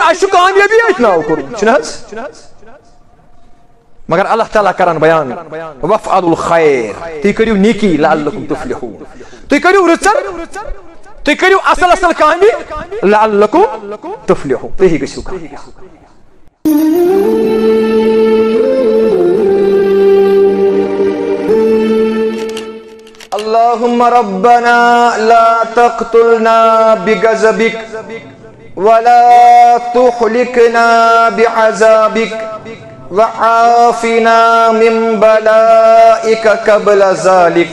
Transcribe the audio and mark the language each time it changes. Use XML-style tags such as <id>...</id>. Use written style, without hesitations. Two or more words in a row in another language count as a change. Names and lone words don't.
<ks>اَسہِ چھُ کامیٲبی أتھۍ ناو کوٚرمُت چھُنہٕ حظ؟ مگر اللہ تعالیٰ کران بیان</ks> <ar>وفعلوا الخیر.</ar> <ks>تُہۍ کٔرِو نیکی</ks> <ar>لعلکم تفلحون.</ar> <ks>تُہۍ کٔرِو رٕژر تُہۍ کٔرِو اصل اصل کامہِ</ks> <ar>لعلکم تفلحون.</ar> <ks>تُہۍ گٔژھِو کامیاب.</ks> <ar>اللهم ربنا لا تقتلنا بغضبك ولا تهلكنا بعذابك وعافنا من بلائك قبل ذلك.</ar>